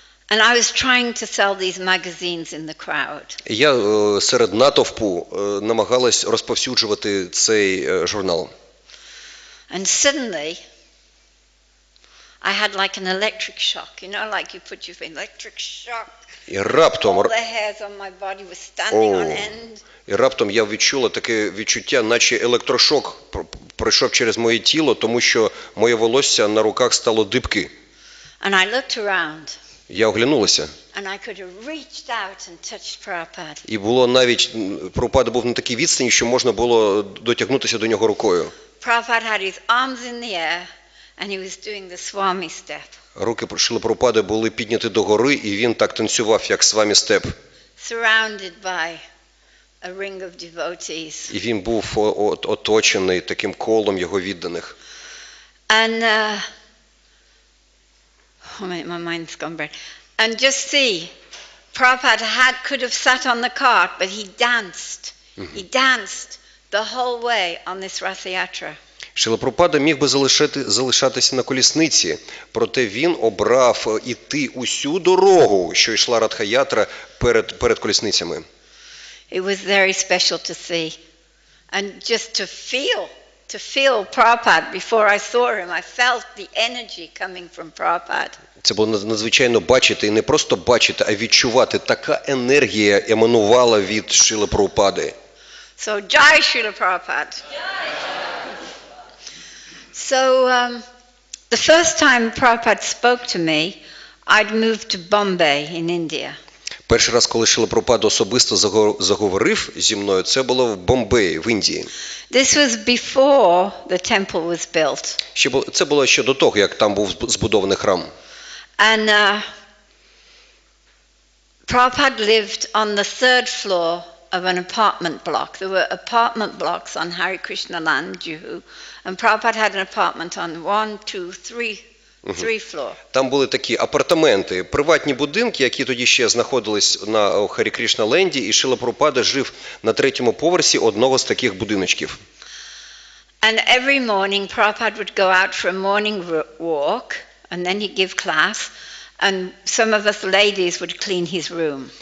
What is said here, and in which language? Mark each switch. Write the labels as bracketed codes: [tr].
[en] And I was trying to sell these magazines in the crowd. [uk] Я серед натовпу намагалась розповсюджувати цей журнал. [en] And suddenly I had like an electric shock, you know, like you put your electric shock. [uk] І раптом [en] all the hairs on my body were standing on end. [uk] І раптом я відчула таке відчуття, наче електрошок пройшов через моє тіло, тому що моє волосся на руках стало дибки. [en] And I looked around. [uk] Я оглянулася. [en] And I could have reached out and touched Prabhupada. [uk] І було навіть, Прабхупада був на такій відстані, що можна було дотягнутися до нього рукою. [en] Prabhupada had his arms in the air and he was doing the Swamі step. [uk] Руки Шрили Прабхупади були підняті догори, і він так танцював, як Свамі степ. [en] Surrounded by a ring of devotees. [uk] І він був оточений таким колом його відданих. [en] And my mind's gone bad. And just see, Prabhupada could have sat on the cart, but he danced. He danced the whole way on this Rath Yatra. [uk] Шрила Прабхупада міг би залишатися на колісниці, проте він обрав іти усю дорогу, що йшла Радха-ятра перед колісницями. [en] It was very special to see. And just to feel Prabhupada before I saw him, I felt the energy coming from Prabhupada. [uk] Це було надзвичайно бачити, і не просто бачити, а відчувати. Така енергія еманувала від Шрили Прабхупади. [en] So, Jai Srila Prabhupada. So, the first time Prabhupada spoke to me, I'd moved to Bombay in India. [uk] Перший раз, коли Шрила Прабхупада особисто заговорив зі мною, це було в Бомбеї, в Індії. [en] This was before the temple was built. [uk] Це було ще до того, як там був збудований храм. [en] And Prabhupada lived on the third floor of an apartment block. There were apartment blocks on Hare Krishna land, Juhu, and Prabhupada had an apartment on 1, 2, 3 floor. [uk] Там були такі апартаменти, приватні будинки, які тоді ще знаходились на Харі Кришна ленді, і Шрила Прабхупада жив на 3-му поверсі одного з таких будиночків. [en] And every morning Prabhupada would go out for a morning walk, and then he'd give class, and some of us ladies would clean his room.